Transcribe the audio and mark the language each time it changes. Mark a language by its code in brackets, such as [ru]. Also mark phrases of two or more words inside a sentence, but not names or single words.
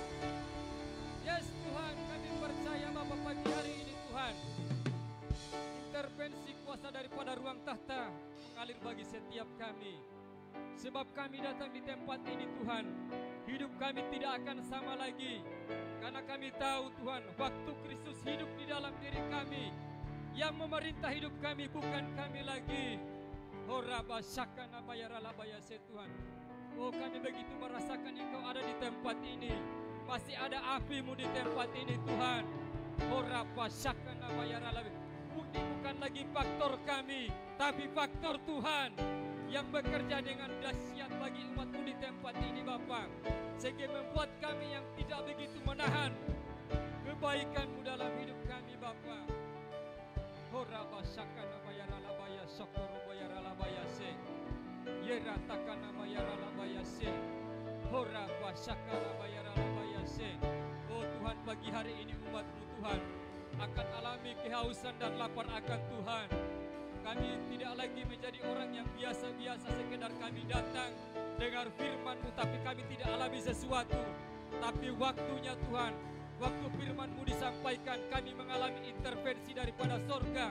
[id] Yes Tuhan, kami percaya Bapa pagi hari ini Tuhan, intervensi kuasa daripada ruang tahta mengalir bagi setiap kami. Sebab kami datang di tempat ini Tuhan, hidup kami tidak akan sama lagi. Karena kami tahu Tuhan, waktu Kristus hidup di dalam diri kami, yang memerintah hidup kami bukan kami lagi. Hora basaka nabayara labayase Tuhan. Oh, kami begitu merasakan Engkau ada di tempat ini. Masih ada api-Mu di tempat ini Tuhan. Hora basaka nabayara labayase. Bukan lagi faktor kami, tapi faktor Tuhan yang bekerja dengan dahsyat bagi umat-Mu di tempat ini Bapa, sehingga membuat kami yang tidak begitu menahan kebaikan-Mu dalam hidup kami Bapa. Hora basaka nabayara labaya sokoro bayara labayase, yera takana mayara labayase, hora basaka nabayara labayase. Oh Tuhan, pagi hari ini umat-Mu Tuhan akan alami kehausan dan lapar akan Tuhan. Kami tidak lagi menjadi orang yang biasa-biasa, sekedar kami datang dengar firman-Mu, tapi kami tidak alami sesuatu. Tapi waktunya Tuhan, waktu firman-Mu disampaikan, kami mengalami intervensi daripada sorga.